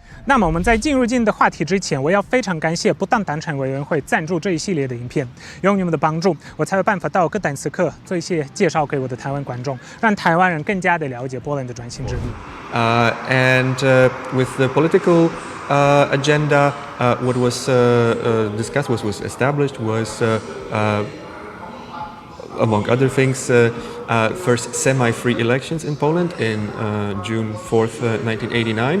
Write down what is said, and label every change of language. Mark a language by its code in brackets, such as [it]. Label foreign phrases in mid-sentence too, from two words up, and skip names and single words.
[zh] 那麼我們在進入今天的話題之前，我要非常感謝不當黨產委員會贊助這一系列的影片，有你們的幫助，我才有辦法到各黨時刻做一些介紹給我的台灣觀眾，讓台灣人更加的了解波蘭的轉型之路。 [en] With the political agenda, what was discussed, what was established was, among other things, first semi-free elections in Poland in June 4th, 1989.